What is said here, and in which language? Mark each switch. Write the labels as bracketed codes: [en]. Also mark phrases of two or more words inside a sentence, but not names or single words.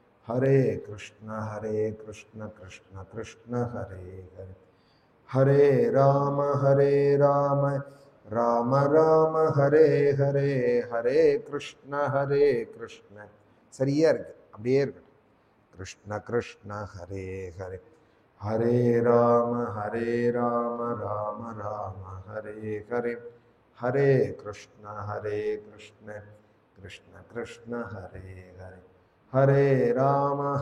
[sa] हरे कृष्ण कृष्ण कृष्ण हरे हरे, हरे राम राम राम हरे हरे, हरे कृष्ण [ta] சரியா இருக்கு, அப்படியே இருக்கு. [sa] कृष्ण कृष्ण हरे हरे, हरे राम राम राम हरे हरे, हरे कृष्ण कृष्ण कृष्ण हरे हरे, हरे राम